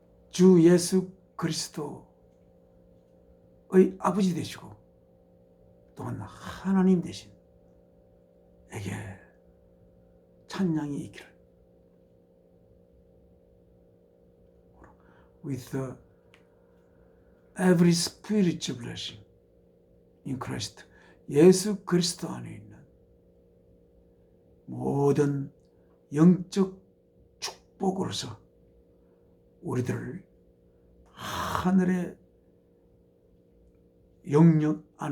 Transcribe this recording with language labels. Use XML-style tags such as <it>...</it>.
<ko>주 예수 그리스도의 아버지 되시고 또한 하나님 되신 에게 찬양이 있기를.</ko> <en>With every spiritual blessing in Christ.</en> <ko>예수 그리스도 안에 있는 모든 영적 축복으로서 우리들을 하늘의 영역</ko>